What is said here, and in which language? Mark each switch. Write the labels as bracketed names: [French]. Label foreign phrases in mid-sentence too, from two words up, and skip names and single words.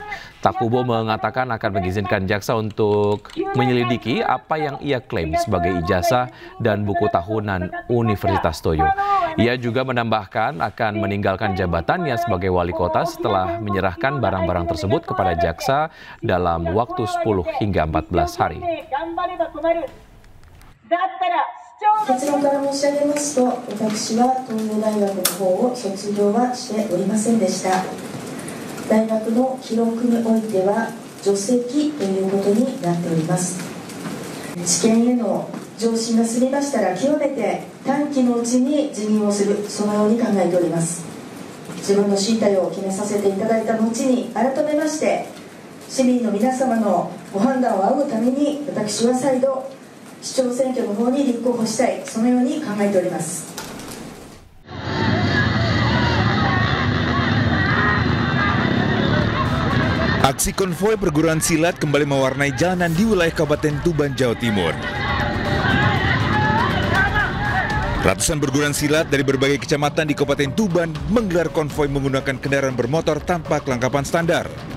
[Indonesian] Takubo mengatakan akan mengizinkan jaksa untuk menyelidiki apa yang ia klaim sebagai ijazah dan buku tahunan Universitas Toyo. Ia juga menambahkan akan meninggalkan jabatannya sebagai wali kota setelah menyerahkan barang-barang tersebut kepada jaksa dalam waktu 10 hingga 14 hari. [Japanese] 結論から申し上げますと、私は東洋大学の方を卒業はしておりませんでした。大学の記録においては除籍ということになっております。知見への上申が済みましたら極めて短期のうちに辞任をする、そのように考えております。自分の進退を決めさせていただいた後に改めまして市民の皆様のご判断を仰ぐために私は再度市長選挙の方に立候補したい、そのように考えております。 [Indonesian] Aksi konvoi perguruan silat kembali mewarnai jalanan di wilayah Kabupaten Tuban, Jawa Timur. Ratusan perguruan silat dari berbagai kecamatan di Kabupaten Tuban menggelar konvoi menggunakan kendaraan bermotor tanpa kelengkapan standar.